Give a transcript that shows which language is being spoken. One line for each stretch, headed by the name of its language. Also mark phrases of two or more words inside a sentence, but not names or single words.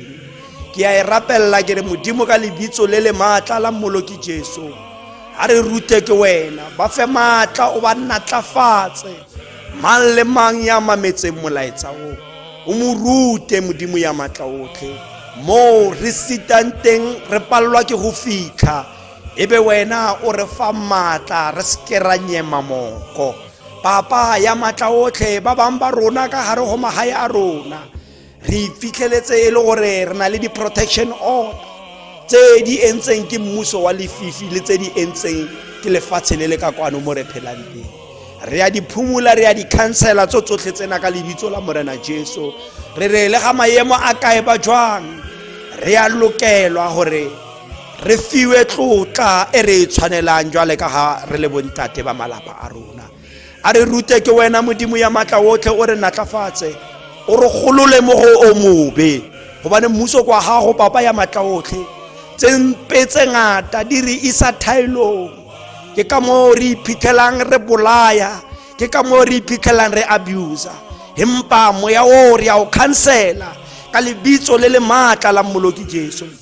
Tswana: Ke a e rapella ke re Modimo ka lebitso le le matla la Mmoloki Jesu, ha re rute ke wena, ba fe matla o ba natlafatse mang le mang ya mametseng molaetsa o mo rute Modimo ya matla otlhe. Mo re sitang teng re pallwa ke go fitlha, ebe wena o re fa matla re se ke ra nyema moko. Papa ya matla otlhe ba bang ba rona ka gare go magae a rona re fitlheletse e le gore re na le di-
English: protection order
Tswana: tse di entseng ke mmuso wa lefifi le tse di entseng ke lefatshe le le ka kwano mo re phelang teng. Re a di phumula, re a di cancela tsotlhe tsena ka lebitso la Morena Jesu. Re re le ga maemo a kae ba jwang re a lokelwa gore re fiwe tlotla e re tshwanelang jwale ka ga re le bontate ba malapa a rona. A re rute ke wena Modimo ya matla otlhe, o re natlafatse, o re golole mo go o mobe, gobane mmuso kwa gago papa ya matla otlhe tse mpe tse ngata di re isa thaelong. Ke ka mo re iphitlhelang re bolaya, ke ka mo re iphitlhelang re abusa, empa moya o re a o cancela ka lebitso le le matla la Mmoloki Jesu.